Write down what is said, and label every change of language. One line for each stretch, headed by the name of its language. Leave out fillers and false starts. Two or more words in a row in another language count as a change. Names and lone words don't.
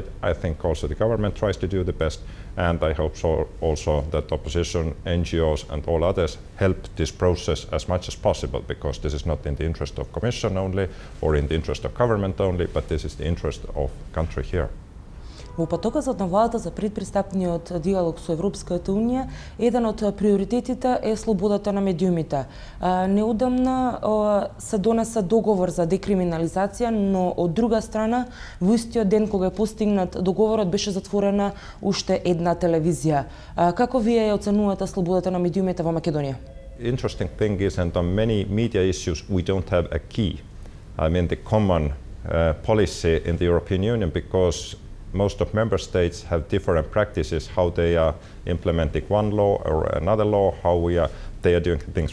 English: I think also the government tries to do the best, and I hope so also that opposition, NGOs and all others help this process as much as possible, because this is not in the interest of Commission only or in the interest of government only, but this is the interest of country here.
Macedonian: Во патокасот на владата за предпристапниот диалог со Европската унија, еден од приоритетите е слободата на медиумите. Неодамна се донесе договор за декриминализација, но од друга страна, во истиот ден кога е постигнат договорот, беше затворена уште една телевизија. Како вие оценувате слободата на медиумите во Македонија?
English: Interesting thing is, and on many media issues, we don't have a key. I mean, the common policy in the European Union, because most of member states have different practices, how they are implementing one law or another law, they are doing things.